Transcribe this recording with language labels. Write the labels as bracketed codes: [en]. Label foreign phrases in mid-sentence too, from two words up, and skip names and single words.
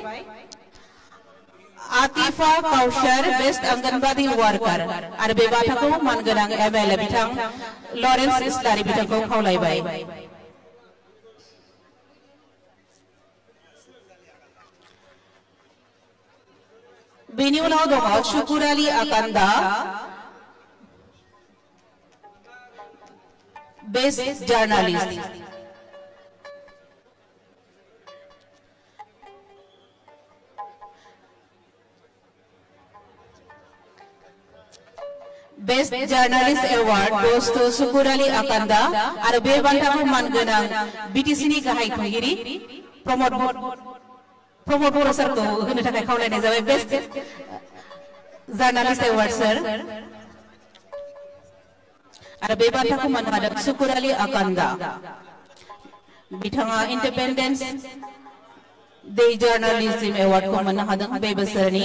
[brx] आतिफा काउसार [en] best Anganwadi worker [brx] आरो बे बान्थाखौ मानगोनां एमएलए बिथां लरेन्स इस्लारि बिथांखौ खावलायबाय। बेनि उनाव दङ शुकुर आली आकान्दा [en] best journalist. best journalist award goes to [brx] शुकुर आली आकान्दा आरो बे बान्थाखौ मानगोनां बिटिसिनि गाहाय खुंगिरि प्रमोद बर' सारखौ होनो थाखाय खावलायनाय जाबाय। [en] best journalist award sir [brx] आरो बे बान्थाखौ मोननो हादों शुकुर आली आकान्दा बिथाङा [en] Independence Day journalism award [brx] मोननो हादों बे बोसोरनि।